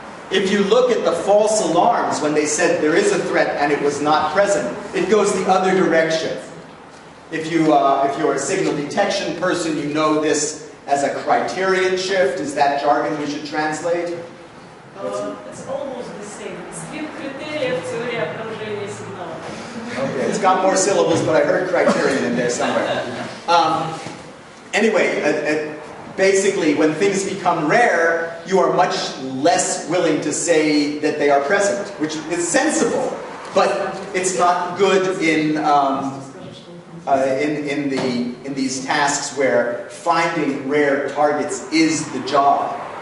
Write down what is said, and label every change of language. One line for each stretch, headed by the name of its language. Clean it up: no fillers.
English: If you look at the false alarms when they said there is a threat and it was not present, it goes the other direction. If you're a signal detection person, you know this as a criterion shift. Is that jargon we should translate? It's almost the same.
Russian: Спин критериев теории обнаружения сигналов.
English: Okay, it's got more syllables, but I heard criterion in there somewhere. Anyway, basically, when things become rare, you are much less willing to say that they are present, which is sensible, but it's not good in these tasks where finding rare targets is the job.